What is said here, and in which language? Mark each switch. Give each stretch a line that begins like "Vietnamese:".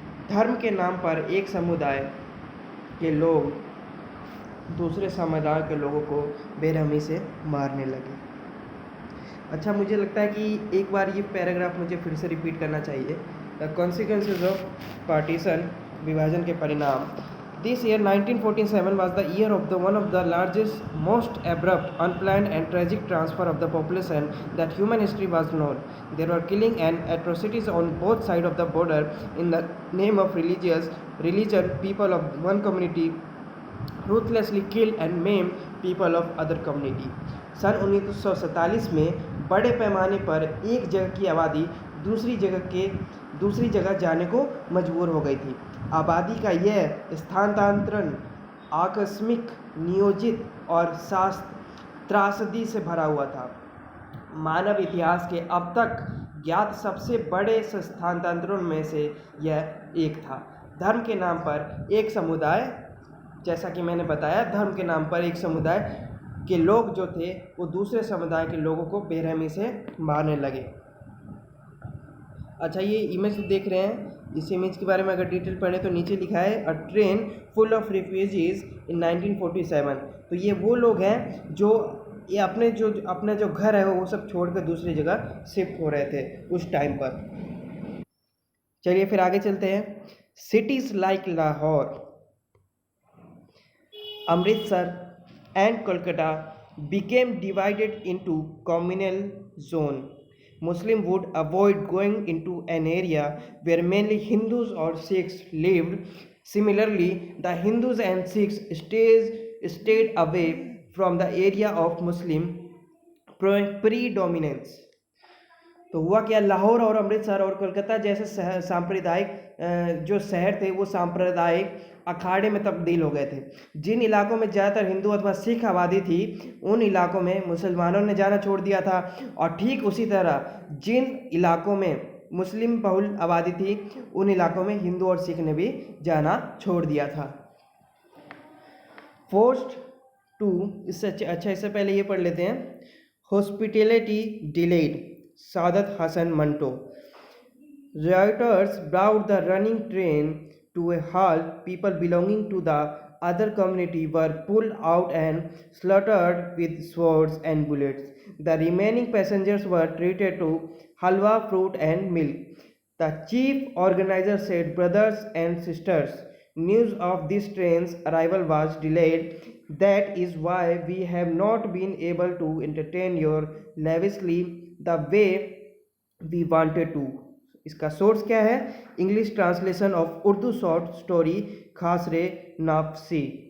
Hindi: धर्म के नाम पर एक समुदाय के लोग दूसरे समुदाय के लोगों को बेरहमी से मारने लगे। अच्छा, मुझे लगता है कि एक बार ये पैराग्राफ मुझे फिर से रिपीट करना चाहिए।
English: the consequences of partition,
Hindi: विभाजन के परिणाम।
English: This year 1947 was the year of one of the largest, most abrupt, unplanned and tragic transfer of the population that human history was known. There were killing and atrocities on both sides of the border in the name of religion. People of one community ruthlessly kill and maim people of other community.
Hindi: सन 1947 में बड़े पैमाने पर एक जगह की आबादी दूसरी जगह जाने को मजबूर हो गई थी। आबादी का यह स्थानांतरण आकस्मिक, नियोजित और त्रासदी से भरा हुआ था। मानव इतिहास के अब तक ज्ञात सबसे बड़े स्थानांतरणों में से यह एक था। धर्म के नाम पर एक समुदाय, जैसा कि मैंने बताया, धर्म के नाम पर एक समुदाय के लोग जो थे वो दूसरे समुदाय के लोगों को बेरहमी से मारने लगे। अच्छा, ये इमेज देख रहे हैं, इस इमेज के बारे में अगर डिटेल पढ़ें तो नीचे लिखा है
English: A train full of refugees in 1947।
Hindi: तो ये वो लोग हैं जो ये अपने जो घर है वो सब छोड़कर दूसरी जगह शिफ्ट हो रहे थे उस टाइम पर। चलिए फिर आगे चलते हैं।
English: Cities like Lahore, Amritsar and Kolkata became divided into communal zones. Muslims would avoid going into an area where mainly Hindus or Sikhs lived. Similarly, the Hindus and Sikhs stayed away from the area of Muslim predominance.
Hindi: तो हुआ क्या, लाहौर और अमृतसर और कोलकाता जैसे सांप्रदायिक जो शहर थे वो सांप्रदायिक अखाड़े में तब्दील हो गए थे। जिन इलाकों में ज़्यादातर हिंदू अथवा सिख आबादी थी उन इलाकों में मुसलमानों ने जाना छोड़ दिया था, और ठीक उसी तरह जिन इलाकों में मुस्लिम बहुल आबादी थी उन इलाकों में हिंदू और सिख ने भी जाना छोड़ दिया था।
English: forced to,
Hindi: इससे पहले ये पढ़ लेते हैं।
English: Hospitality delayed, Sadat Hasan Manto. Rioters brought the running train to a halt. People belonging to the other community were pulled out and slaughtered with swords and bullets. The remaining passengers were treated to halwa, fruit and milk. The chief organizer said, "Brothers and sisters, news of this train's arrival was delayed. That is why we have not been able to entertain you lavishly the way we wanted to.
Hindi: इसका source क्या है?
English: English translation of Urdu short story Khasre Nafsi.